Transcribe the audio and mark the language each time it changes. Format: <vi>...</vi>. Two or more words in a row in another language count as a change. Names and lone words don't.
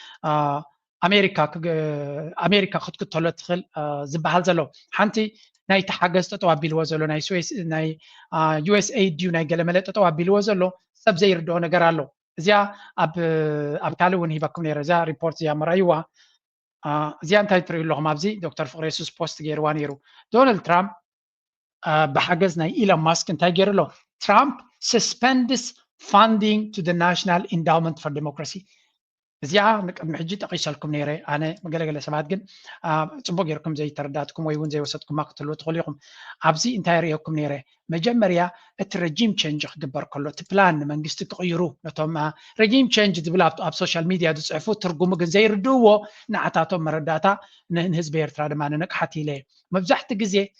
<ti>ኣሜሪካ ክትክተሎ ትኽእል ዝበሃል ዘሎ ሓንቲ ናይ ተሓገዝ ጠጠው ኣቢልዎ ዘሎ ናይ USAID ናይ ገለመለ ጠጠው ኣቢልዎ ዘሎ ሰብ ዘይርድኦ ነገር ኣሎ እዚኣ ኣብ ካልእ እውን ሂበኩም ነይረ እዛ ሪፖርት እዚኣ መራይዋ እዚኣ እንታይ ትሪኡ ኣለኹም ኣብዚ ዶክተር ፍቅረ የሱስ ፖስት ገይርዋ ነይሩ ዶናልድ ትራምፕ ብሓገዝ ናይ ኢሎን ማስክ እንታይ ገይሩ ኣሎ ትራምፕ</ti> <en>suspends funding to the National Endowment for Democracy</en> <ti>እዚኣ ንቅድሚ ሕጂ ጠቂሰልኩም ነይረ ኣነ መገለገለ ሰባት ግን ፅቡቅ ጌርኩም ዘይተረዳእትኩም ወይ እውን ዘይወሰድኩም ክትህልዎ ትኽእሉ ኢኹም ኣብዚ እንታይ ርአኩም ነይረ መጀመርያ እቲ</ti> <en>regime change</en> <ti>ክግበር ከሎ እቲ ፕላን መንግስቲ ክቕይሩ ነቶም</ti> <en>regime change</en> <ti>ዝብል ኣብ</ti> <en>social media</en> <ti>ዝፅሕፉ ትርጉሙ ግን ዘይርድእዎ ንዓታቶም መረዳእታ ንህዝቢ ኤርትራ ድማ ንነቅሓት ኢለ መብዛሕቲ ግዜ</ti>